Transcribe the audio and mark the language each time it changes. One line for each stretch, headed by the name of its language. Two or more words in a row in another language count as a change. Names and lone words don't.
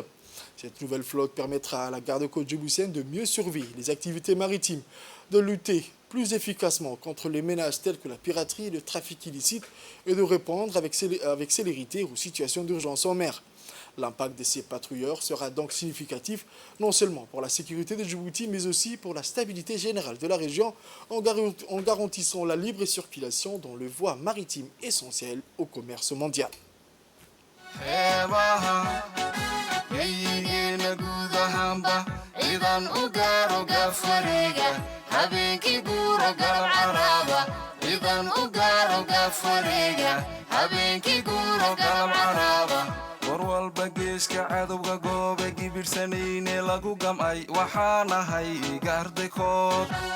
French: Cette nouvelle flotte permettra à la garde-côte djiboutienne de mieux surveiller les activités maritimes, de lutter plus efficacement contre les menaces telles que la piraterie et le trafic illicite et de répondre avec célérité aux situations d'urgence en mer. L'impact de ces patrouilleurs sera donc significatif, non seulement pour la sécurité de Djibouti, mais aussi pour la stabilité générale de la région, en garantissant la libre circulation dans les voies maritimes essentielles au commerce mondial.
Somali: Gudahanba idan u gaaro gaaf wareega habeenkii guura galab caraaba ciidan u gaaro gaaf wareega habeenkii guura galab caraaba war walba geeska cadowga goobe gibirsanayne lagu gam'ay waxaan ahay gaardaykood